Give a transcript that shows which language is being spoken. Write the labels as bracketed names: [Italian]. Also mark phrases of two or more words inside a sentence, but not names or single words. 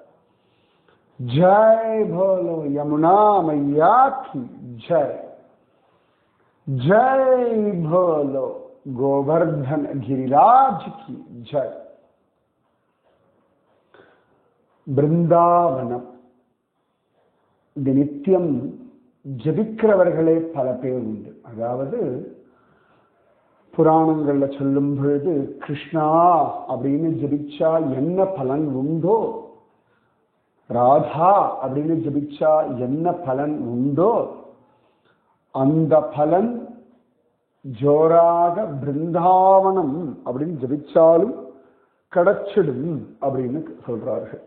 [Hindi] जय भोलो यमुना मैया की जय। जय भोलो गोवर्धन गिरिराज की जय। [Tamil] वृंदावनम இது நித்தியம் ஜபிக்கிறவர்களே பல பேர் உண்டு. அதாவது புராணங்கள்ல சொல்லும் பொழுது கிருஷ்ணா அப்படின்னு ஜபிச்சா என்ன பலன் உண்டோ, ராதா அப்படின்னு ஜபிச்சா என்ன பலன் உண்டோ, அந்த பலன் ஜோராக பிருந்தாவனம் அப்படின்னு ஜபிச்சாலும் கிடைச்சிடும் அப்படின்னு சொல்றார்கள்.